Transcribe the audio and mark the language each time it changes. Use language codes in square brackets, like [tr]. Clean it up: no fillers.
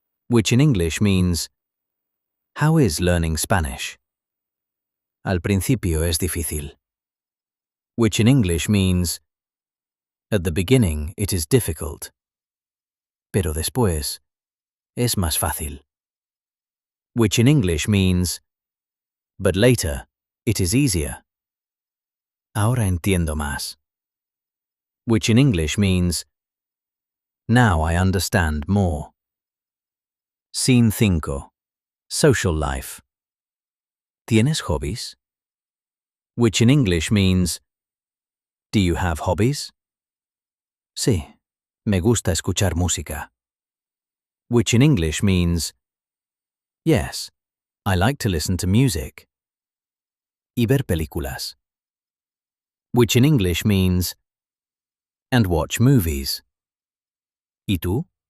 [en] Which in English means, how is learning Spanish? [es] Al principio es difícil. [en] Which in English means, at the beginning it is difficult. [es] Pero después es más fácil. [en] Which in English means, but later it is easier. [es] Ahora entiendo más. [en] Which in English means, now I understand more. Scene 5. Social life. [es] ¿Tienes hobbies? [en] Which in English means, do you have hobbies? [es] Sí, me gusta escuchar música. [en] Which in English means, yes, I like to listen to music. [es] Y ver películas. [en] Which in English means, and watch movies. [es] ¿Y tú?